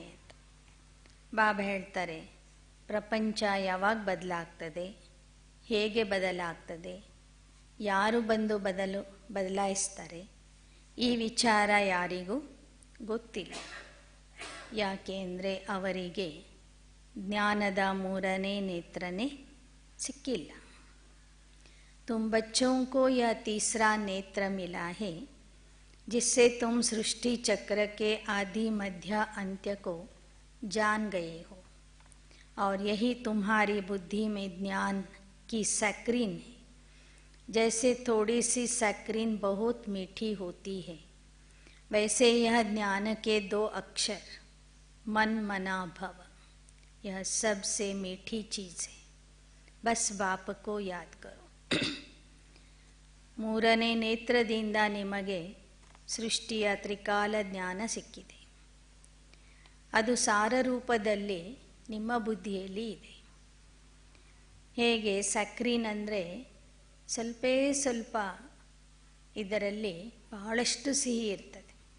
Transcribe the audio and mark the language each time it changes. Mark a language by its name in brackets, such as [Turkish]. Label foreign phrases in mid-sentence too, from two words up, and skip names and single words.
[Kannada] ಬಾಬಾ ಹೇಳ್ತಾರೆ, ಪ್ರಪಂಚ ಯಾವಾಗ ಬದಲಾಗ್ತದೆ, ಹೇಗೆ ಬದಲಾಗ್ತದೆ, ಯಾರು ಬಂದು ಬದಲಾಯಿಸ್ತಾರೆ, ಈ ವಿಚಾರ ಯಾರಿಗೂ ಗೊತ್ತಿಲ್ಲ. ಯಾಕೆಂದರೆ ಅವರಿಗೆ ಜ್ಞಾನದ ಮೂರನೇ ನೇತ್ರನೇ ಸಿಕ್ಕಿಲ್ಲ. [Hindi] तुम बच्चों को यह तीसरा नेत्र मिला है, जिससे तुम सृष्टि चक्र के आदि मध्य अंत्य को जान गए हो. और यही तुम्हारी बुद्धि में ज्ञान की सक्रीन है. जैसे थोड़ी सी सक्रीन बहुत मीठी होती है, वैसे यह ज्ञान के दो अक्षर मन मना भव. यह सबसे मीठी चीज़ है. बस बाप को याद करो. [Kannada] ಮೂರನೇ ನೇತ್ರದಿಂದ ನಿಮಗೆ ಸೃಷ್ಟಿಯ ತ್ರಿಕಾಲ ಜ್ಞಾನ ಸಿಕ್ಕಿದೆ. ಅದು ಸಾರ ರೂಪದಲ್ಲಿ ನಿಮ್ಮ ಬುದ್ಧಿಯಲ್ಲಿ ಇದೆ. ಹೇಗೆ ಸಕ್ರೀನ್ ಅಂದರೆ ಸ್ವಲ್ಪ ಇದರಲ್ಲಿ ಬಹಳಷ್ಟು ಸಿಹಿ ಇರ್ತದೆ.